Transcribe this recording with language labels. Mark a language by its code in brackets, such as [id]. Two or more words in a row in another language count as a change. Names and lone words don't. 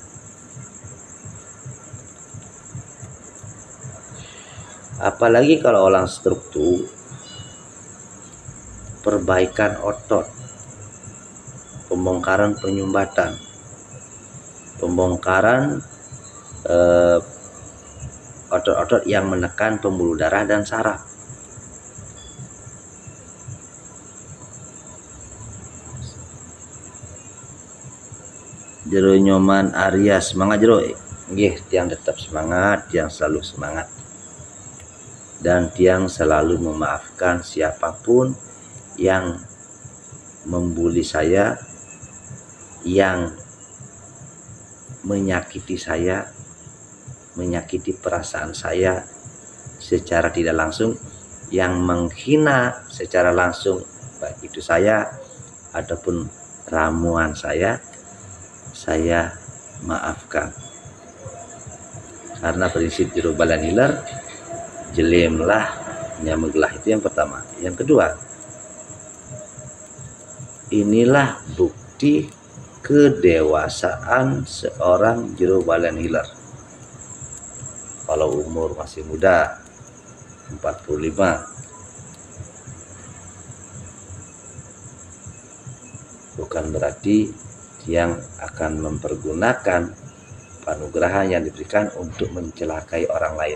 [id] Apalagi kalau orang struktur, perbaikan otot, pembongkaran penyumbatan, pembongkaran otot-otot yang menekan pembuluh darah dan saraf. Jero Nyoman Arya, semangat jero. Nggih, tiang tetap semangat, tiang selalu semangat. Dan tiang selalu memaafkan siapapun yang membuli saya, yang menyakiti saya, menyakiti perasaan saya secara tidak langsung, yang menghina secara langsung, baik itu saya ataupun ramuan saya maafkan. Karena prinsip jero balan hiler, [ban] jelimlah nyameglah, [id] itu yang pertama. Yang kedua, inilah bukti kedewasaan seorang jero balan hiler. Kalau umur masih muda 45, bukan berarti yang akan mempergunakan anugerah yang diberikan untuk mencelakai orang lain.